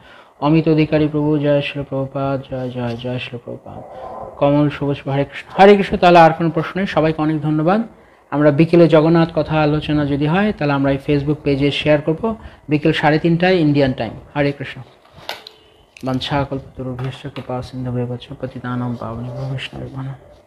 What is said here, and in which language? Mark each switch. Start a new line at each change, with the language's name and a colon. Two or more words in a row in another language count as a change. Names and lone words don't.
Bangla: অমিত অধিকারী প্রভু জয়, শ্রী প্রভুপাদ জয় জয় জয়, শ্রী প্রভুপাদ। কমল সবুজ, হরে কৃষ্ণ। তাহলে আর কোনো প্রশ্ন নেই, সবাইকে অনেক ধন্যবাদ। আমরা বিকেলে জগন্নাথ কথা আলোচনা যদি হয় তাহলে আমরা এই ফেসবুক পেজে শেয়ার করব বিকেল 3:30
English: Indian time.
Bangla: হরে কৃষ্ণ।
Sanskrit: বঞ্ছা কল্পতরুভ্যশ্চ কৃপা সিন্ধুভ্যেব চ পতিতানাং পাবনেভ্যো বৈষ্ণবেভ্যো নমঃ।